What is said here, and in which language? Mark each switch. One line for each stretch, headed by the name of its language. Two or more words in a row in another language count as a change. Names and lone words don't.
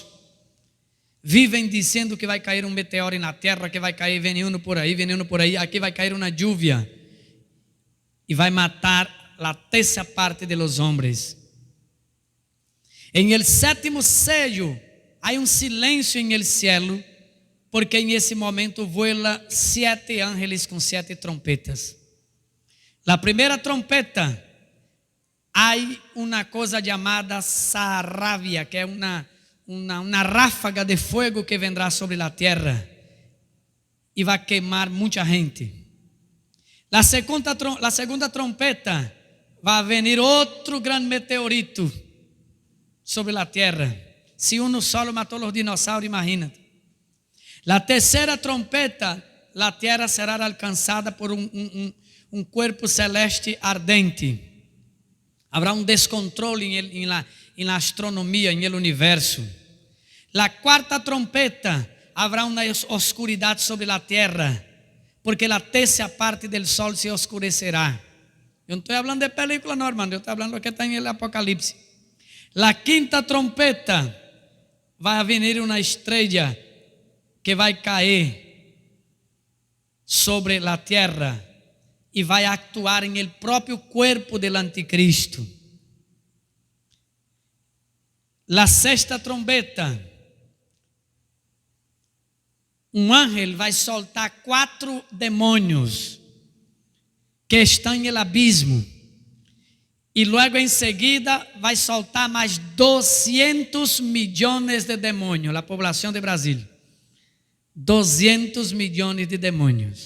Portuguese: Vivem dizendo que vai cair um meteoro na terra, que vai cair veneno por aí, aqui vai cair uma lluvia. E vai matar a terça parte
Spanish: de los
Portuguese: homens. Em el sétimo sello, há um silêncio em
Spanish: el cielo,
Portuguese: porque em esse momento voam 7 ángeles com 7 trompetas. La primeira trompeta, há uma coisa chamada sarrabia, que é uma ráfaga de fogo que vendrá sobre a terra e vai queimar muita gente. La segunda trompeta, vai venir outro grande meteorito sobre a terra. Se um solo matou os dinossauros, imagínate. La terceira trompeta, a terra será alcançada por corpo celeste ardente. Haverá um descontrole
Spanish: en la astronomía, en el universo. La cuarta trompeta, habrá una oscuridad sobre la tierra, porque la tercera parte del sol se oscurecerá. Yo no estoy hablando de película, no, hermano, yo estoy hablando de lo que está en el Apocalipsis. La quinta trompeta, va a venir una estrella que va a caer sobre la tierra y va a actuar en el propio cuerpo del anticristo. La sexta trompeta,
Portuguese: um ángel vai soltar 4 demônios que estão em el abismo, e logo em seguida vai soltar mais 200 milhões de demônios, a população de Brasil, 200 milhões de demônios.